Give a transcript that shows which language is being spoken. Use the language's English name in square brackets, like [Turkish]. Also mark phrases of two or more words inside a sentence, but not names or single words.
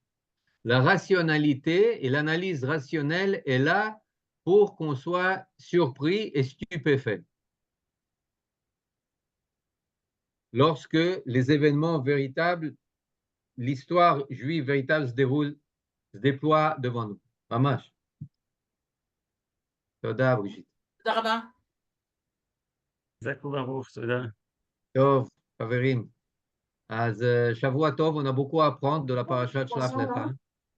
[French] La rationalité et l'analyse rationnelle est là pour qu'on soit surpris et stupéfait. Lorsque les événements véritables, l'histoire juive véritable se déploie devant nous. [Hebrew] ממש. תודה, Brigitte. תודה רבה. חזק וברוך, תודה. טוב, חברים. אז שבוע טוב, [French] on a beaucoup à apprendre de la parasha de Shlach Lecha.